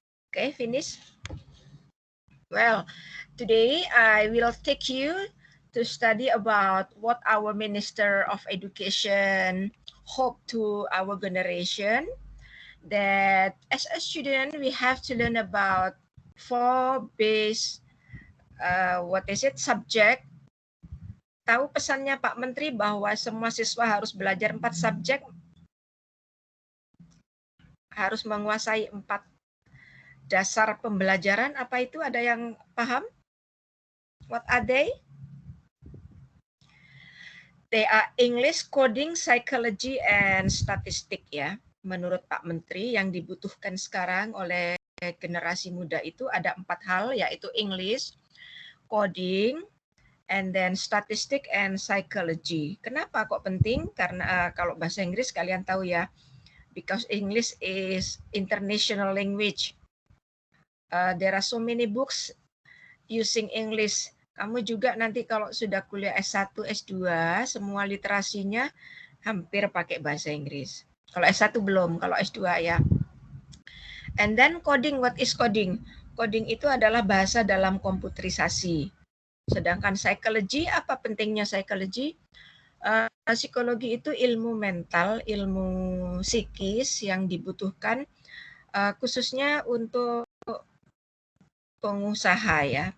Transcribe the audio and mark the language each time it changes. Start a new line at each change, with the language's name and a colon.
English: Okay, finish. Well, today I will take you to study about what our Minister of Education hope to our generation. That as a student, we have to learn about 4 base, subject.
Indonesian: Tahu pesannya Pak Menteri bahwa semua siswa harus belajar 4 subjek, harus menguasai 4 dasar pembelajaran. Apa itu? Ada yang paham?
English: What are they? They are English, coding, psychology, and statistic
Indonesian: ya. Menurut Pak Menteri yang dibutuhkan sekarang oleh generasi muda itu ada 4 hal, yaitu English, coding, and then statistic and psychology. Kenapa kok penting? Karena kalau bahasa Inggris kalian tahu ya,
English: because English is international language. There are so many books using English.
Indonesian: Kamu juga nanti kalau sudah kuliah S1, S2, semua literasinya hampir pakai bahasa Inggris. Kalau S1 belum, kalau S2 ya.
English: And then coding, what is coding?
Indonesian: Coding itu adalah bahasa dalam komputerisasi. Sedangkan psychology, apa pentingnya psychology? Psikologi itu ilmu mental, ilmu psikis yang dibutuhkan khususnya untuk pengusaha ya.